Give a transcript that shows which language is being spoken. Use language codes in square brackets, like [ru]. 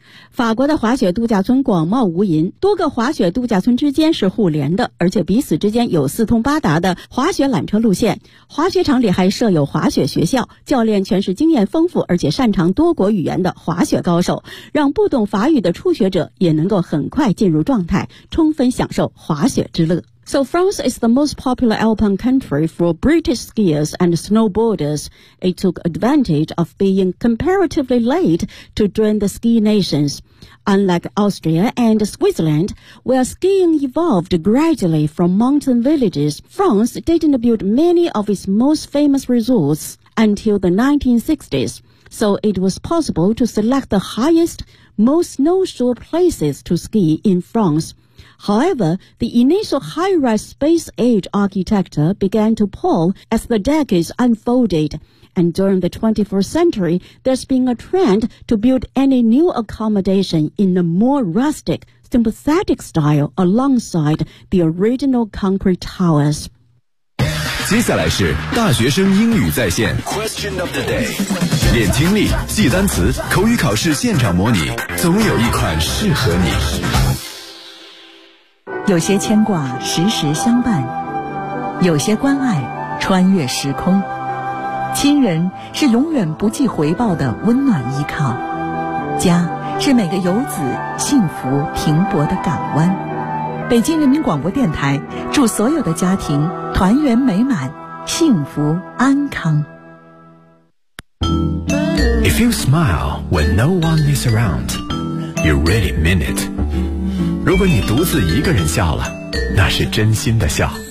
[zh] 法国的滑雪度假村广袤无垠，多个滑雪度假村之间是互联的，而且彼此之间有四通八达的滑雪缆车路线。滑雪场里还设有滑雪学校，教练全是经验丰富而且擅长多国语言的滑雪高手，让不懂法语的初学者也能够很快进入状态，充分享受滑雪之乐。 [en] So France is the most popular alpine country for British skiers and snowboarders. It took advantage of being comparatively late to join the ski nations. Unlike Austria and Switzerland, where skiing evolved gradually from mountain villages, France didn't build many of its most famous resorts until the 1960s. So it was possible to select the highest, most snowshore places to ski in France. However, the initial high-rise space age architecture began to pall as the decades unfolded, and during the 21st century, there's been a trend to build any new accommodation in a more rustic, sympathetic style alongside the original concrete towers. [zh] 接下来是大学生英语在线 [en] Question of the day. [zh] 练听力，记单词，口语考试现场模拟，总有一款适合你。有些牵挂时时相伴，有些关爱穿越时空，亲人是永远不计回报的温暖依靠，家是每个游子幸福停泊的港湾。北京人民广播电台祝所有的家庭团圆美满，幸福安康。 [en] If you smile when no one is around, you really mean it. [zh] 如果你独自一个人笑了，那是真心的笑。